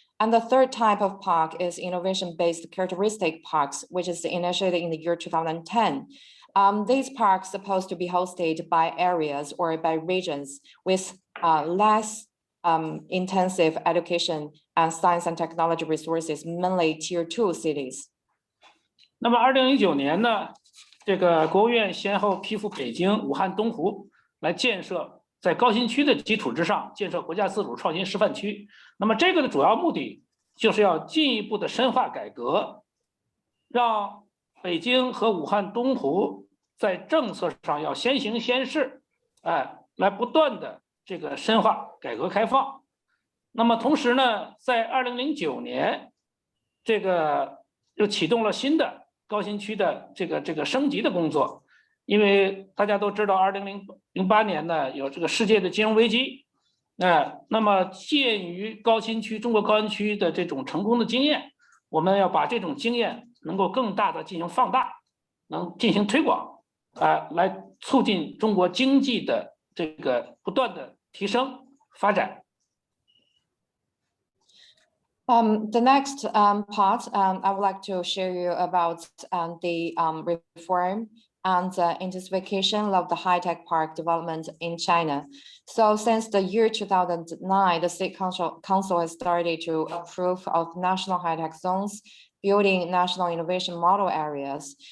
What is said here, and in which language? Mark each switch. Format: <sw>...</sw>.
<en>And the third type of park is innovation-based characteristic parks, which is initiated in the year 2010. These parks are supposed to be hosted by areas or by regions with less intensive education and science and technology resources, mainly tier 2 cities.</en> <zh>那么2019年呢，这个国务院先后批复北京、武汉、东湖。来建设在高新区的基础之上建设国家自主创新示范区。那么这个的主要目的就是要进一步的深化改革，让北京和武汉、东湖在政策上要先行先试，来不断的这个深化改革开放。那么同时呢，在2009年，这个又启动了新的高新区的这个升级的工作。因为大家都知道，2008年呢有这个世界的金融危机，那么鉴于高新区中国高新区的这种成功的经验，我们要把这种经验能够更大的进行放大，能进行推广，来促进中国经济的这个不断的提升发展。</zh> <en>The next part, I would like to share you about the reform and intensification of the high-tech park development in China. So since the year 2009, the State Council has started to approve of national high-tech zones, building national innovation model areas.</en>